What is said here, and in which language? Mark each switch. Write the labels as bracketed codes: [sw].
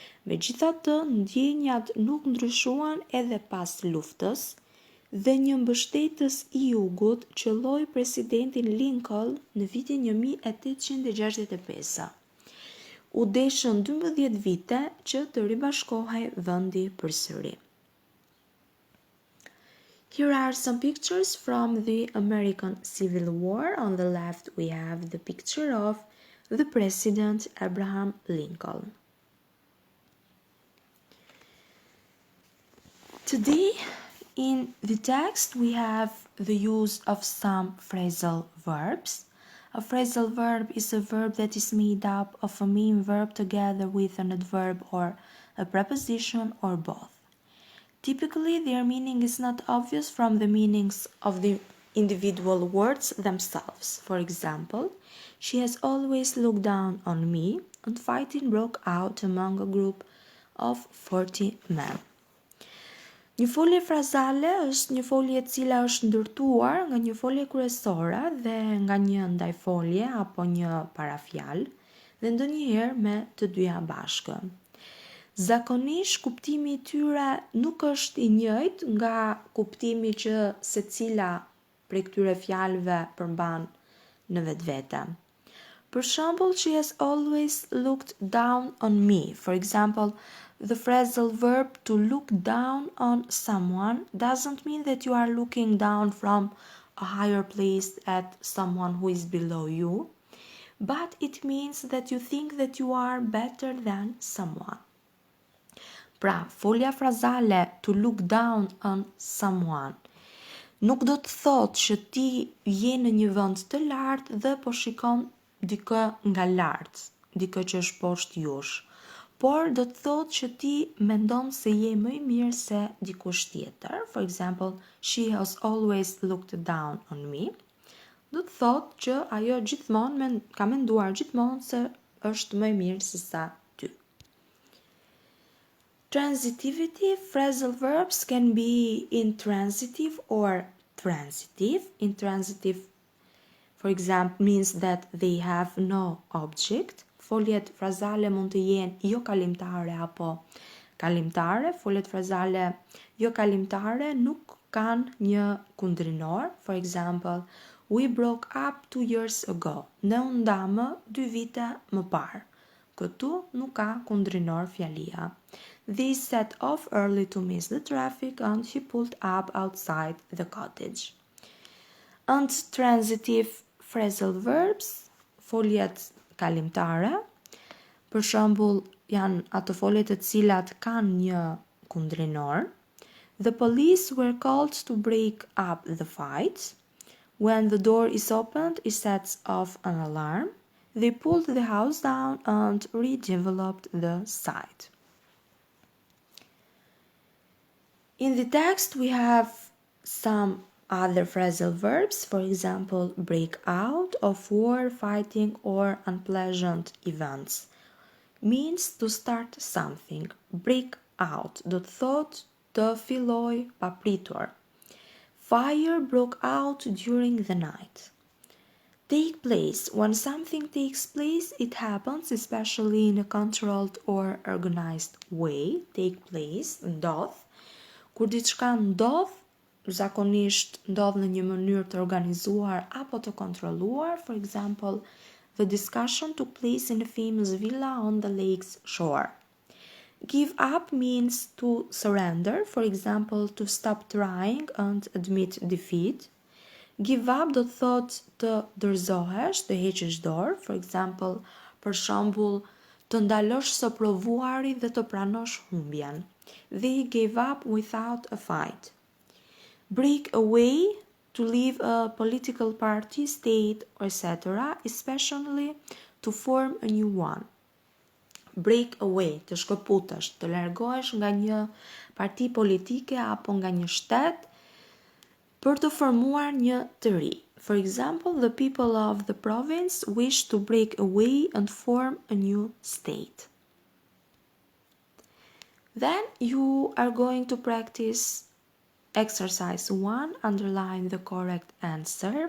[sq] Megjithatë, ndjenjat nuk ndryshuan edhe pas luftës dhe një mbështetës i jugut qelloi presidentin Lincoln në vitin 1865. U deshën 12 vite që të ribashkohej vendi përsëri. [en] Here are some pictures from the American Civil War. On the left we have the picture of the President Abraham Lincoln. Today in the text we have the use of some phrasal verbs. A phrasal verb is a verb that is made up of a main verb together with an adverb or a preposition or both. Typically, their meaning is not obvious from the meanings of the individual words themselves. For example, she has always looked down on me, and fighting broke out among a group of 40 men. [sq] Një folje frazale është një folje e cila është ndërtuar nga një folje kryesore dhe nga një ndajfolje apo një parafjalë dhe ndonjëherë me të dyja bashkë. Zakonisht kuptimi i tyre nuk është i njëjtë nga kuptimi që secila prej këtyre fjalëve përmban në vetvete. [en] For example, she has always looked down on me. For example, the phrasal verb to look down on someone doesn't mean that you are looking down from a higher place at someone who is below you, but it means that you think that you are better than someone. [sq] Pra, folja frazale [en] to look down on someone [sq] nuk do të thotë që ti je në një vend të lartë dhe po shikon dikë nga lart, dikë që është poshtë jush, por do të thotë që ti mendon se je më i mirë se dikush tjetër. [en] For example, she has always looked down on me. [sq] Do të thotë që ajo gjithmonë ka menduar gjithmonë se është më i mirë se sa ty. [en] Transitivity, phrasal verbs can be intransitive or transitive. Intransitive, for example, means that they have no object. [sq] Foljet frazale mund të jenë jo kalimtare apo kalimtare. Foljet frazale jo kalimtare nuk kanë një kundrinor. [en] For example, we broke up 2 years ago. [sq] Ne u ndamë 2 vite më parë. Këtu nuk ka kundrinor fjalia. [en] They set off early to miss the traffic and he pulled up outside the cottage. And transitive phrasal verbs, [sq] foljet kalimtare, për shembull janë ato folje të cilat kanë një kundrinor. [en] The police were called to break up the fight. When the door is opened, it sets off an alarm. They pulled the house down and redeveloped the site. In the text, we have some other phrasal verbs, for example, break out of war, fighting, or unpleasant events. Means to start something. Break out [sq] do të thotë të filloj papritur. [en] Fire broke out during the night. Take place. When something takes place, it happens, especially in a controlled or organized way. Take place, [sq] ndodh. Kur diçka ndodh, zakonisht ndodh në një mënyrë të organizuar apo të kontrolluar. [en] For example, the discussion took place in a famous villa on the lake's shore. Give up means to surrender, for example, to stop trying and admit defeat. Give up [sq] do të thotë të dorëzohesh, të heqësh dorë, [en] for example, [sq] për shembull, të ndalosh së provuari dhe të pranosh humbjen. [en] They gave up without a fight. Break away, to leave a political party, state, etc., especially to form a new one. Break away, [sq] të shkëputesh, të largohesh nga një parti politike apo nga një shtet për të formuar një të ri. [en] For example, the people of the province wish to break away and form a new state. Then you are going to practice exercise 1, underline the correct answer.